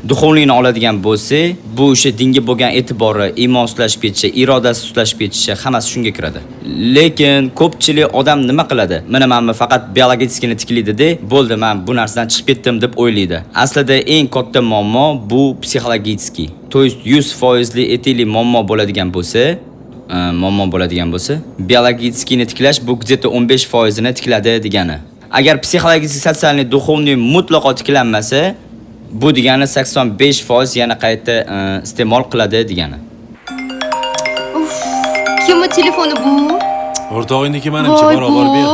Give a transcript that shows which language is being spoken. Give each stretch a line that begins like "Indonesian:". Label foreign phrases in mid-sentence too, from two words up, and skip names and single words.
Uzbek: Duxovniyni oladigan bo'lsa, bu o'sha dinga bo'lgan e'tibori, iymon sustlashib ketishi, irodasi sustlashib ketishi, hammasi shunga kiradi. Lekin ko'pchilik odam nima qiladi? Mana men faqat biologическийni tiklaydi-da, bo'ldi, men bu narsadan chiqib ketdim deb o'ylaydi. Aslida eng katta muammo bu psixologический.
Russian: То есть
Uzbek: 100% aytaylik muammo bo'ladigan bo'lsa, biologическийni tiklash bu где-то 15% ni tikladi degani. Agar psixologический, sotsialniy, duxovniy mutlaqo tiklanmasa, bu degani 85% yana qayta iste'mol qiladi degani. Kimni telefoni bu? O'rtog'ingniki menimcha, bor olib ber.